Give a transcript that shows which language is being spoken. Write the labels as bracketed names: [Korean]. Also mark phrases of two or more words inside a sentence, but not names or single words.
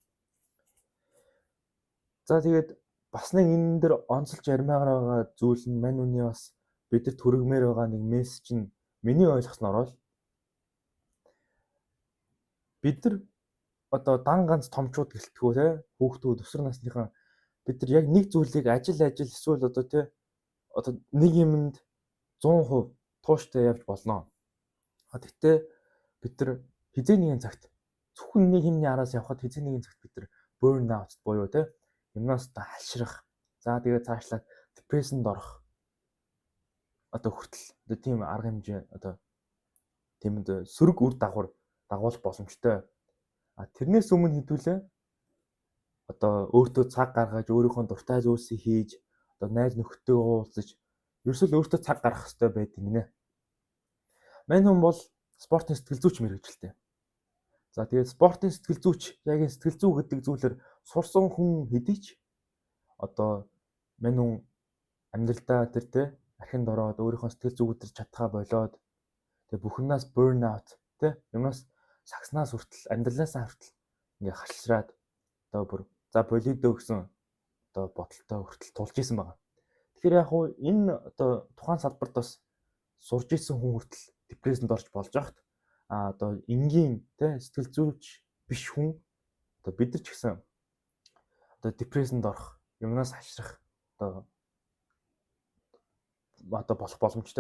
[Mongolian] За тэгээд бас нэг энэ дээр онцолж ярмаар байгаа зүйл нь мань үний бас бидэд хүргэмээр байгаа нэг мессеж нь миний ойлгосноор бол бид нар одоо дан ганц томчууд гэлтгүү те хүүхдүүд өсвөр насныхан бид нар яг нэг зүйлийг ажил эсвэл одоо те одоо нэг юмд 100% тууштай явж болно. Гэхдээ бид нар хизээ нэгэн цагт зөвхөн нэг юмны араас явхад хизээ нэгэн цагт бид нар [English] burn out [Mongolian] буюу те юмнаас та халшрах. За тэгээд цаашлаад депрессэнд орох. Одоо хүртэл одоо тийм арга хэмжээ одоо тийм сөрөг үр дагуулах боломжтой. Тэрнээс өмнө хэдүүлээ одоо өөртөө цаг гаргаж өөрийнхөө дуртай зүйлсийг хийж одоо найз нөхдөдөө уулзаж ерөөсөө өөртөө цаг гаргах хэрэгтэй байдаг гинэ. Мань хүн бол спортын сэтгэл зүйч мэргэжилтэй. За тэгээд спортын сэтгэл зүйч яг энэ сэтгэл зүй гэдэг зүйлээр сурсан хүн хэдий ч одоо мань хүн амьдралдаа тэр те архинд ороод өөрийнхөө сэтгэл зүгүүдэр чадхаа болоод тэгээ бүхнээс [English] burn out [Mongolian] те юмнаас сагснаас хүртэл амьдралаасаа хүртэл ингээ халшраад одоо бүр за болидо гэсэн одоо бодолтой хүртэл тулж исэн байгаа. Тэгэхээр яг хуу энэ одоо тухайн салбарт бас сурж исэн хүн хүртэл депрессэнд орж болж байхад одоо энгийн те сэтгэл зүйч биш хүн одоо бид нар ч гэсэн одоо депрессэнд орох, юмнаас хашрах одоо болох боломжтой.